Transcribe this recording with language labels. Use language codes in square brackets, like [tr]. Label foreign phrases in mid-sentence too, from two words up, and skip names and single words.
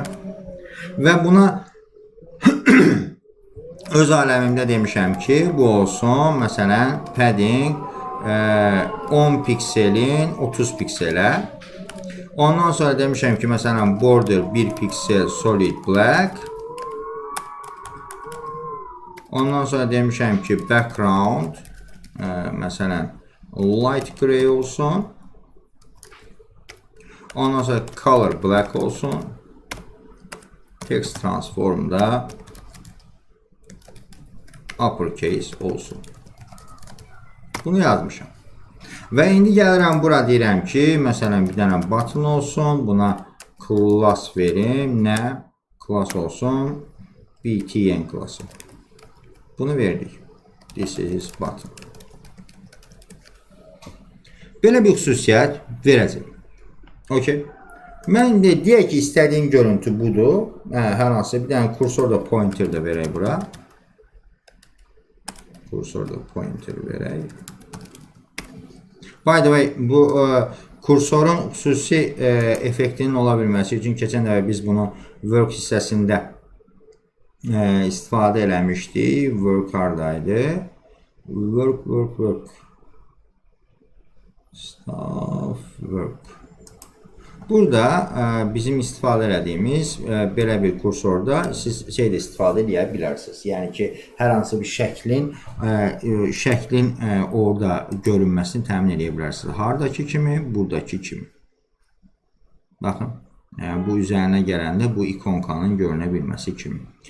[az] Və buna öz aləmimdə demişəm ki, bu olsun, məsələn, padding 10 pikselin 30 pikselə. Ondan sonra demişəm ki, məsələn, border 1 piksel [en] solid black. [az] Ondan sonra demişəm ki, background məsələn, [en] light gray [az] olsun. Ondan sonra [en] color black [az] olsun. [en] Text transformda [az] uppercase olsun. Bunu yazmışam. Və indi gəlirəm bura deyirəm ki, məsələn, bir dənə button olsun. Buna class verim. Nə? Class olsun. btn klassı. Bunu verdik. [en] This is button. [az] Belə bir xüsusiyyət verəcək. Okay. Mən də deyək ki, istədiyim görüntü budur. Hər hansı bir dənə kursor da pointer də verək bura. Kursor da pointer verək. [en] By the way, [az] bu kursorun xüsusi effektinin ola bilməsi üçün keçən dəfə biz bunu work hissəsində istifadə eləmişdik. Work hardaydı? Work. Staff work. Burada bizim istifadə elədiyimiz belə bir kursorda siz şey də istifadə edə bilərsiniz. Yəni ki, hər hansı bir şəklin orada görünməsini təmin edə bilərsiniz. Hardakı kimi, buradakı kimi. Baxın, bu üzərinə gələndə bu ikonkanın görünə bilməsi kimi.